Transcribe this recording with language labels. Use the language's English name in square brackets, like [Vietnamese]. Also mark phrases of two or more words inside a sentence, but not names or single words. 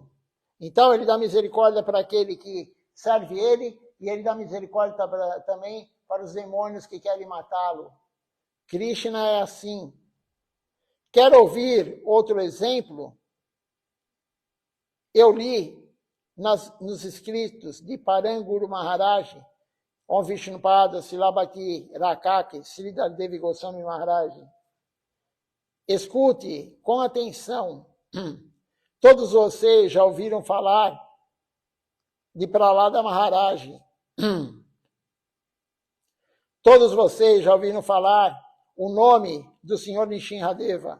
[Portuguese] Então, ele dá misericórdia para aquele que serve ele, e ele dá misericórdia também para os demônios que querem matá-lo. Krishna é assim. Quer ouvir outro exemplo? Eu li nos escritos de Paranguru Maharaj, Om Vishnupada Silabhati Rakaki Sridhar Devi Goswami Maharaj. Escute com atenção. Todos vocês já ouviram falar de Prahlada Maharaj. Todos vocês já ouviram falar o nome do Senhor Nishinradeva.